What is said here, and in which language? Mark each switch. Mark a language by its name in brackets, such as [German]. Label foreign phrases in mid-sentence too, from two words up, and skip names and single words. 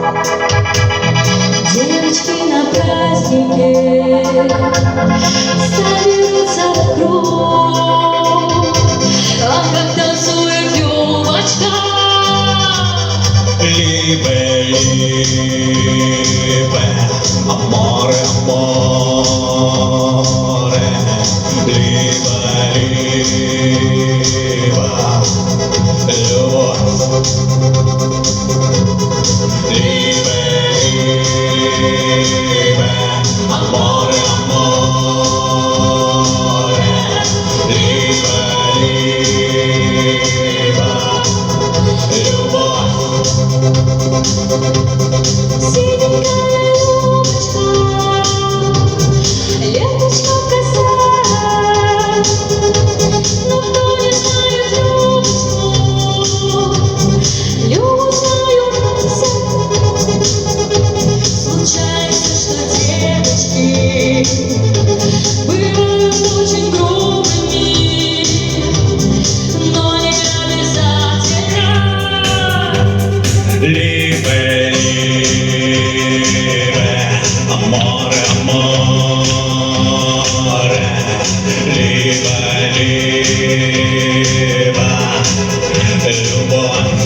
[Russian] Девочки на празднике соберутся в круг, ах, как танцует Любочка. [German] Liebe, Liebe, [Italian] amore, amore, [German] Liebe, Liebe, любовь. Liebe, Liebe, [Italian] amore, amore, [German] Liebe, Liebe, [Russian] любовь. Синенькая Любочка, ленточка в косах, но кто не знает Любочку, Любу знают все. Случается, что девочки бывают очень грубыми, но не обязательно. [German] Liebe, Liebe, [Italian] amore, amore, [German] Liebe, Liebe, любовь.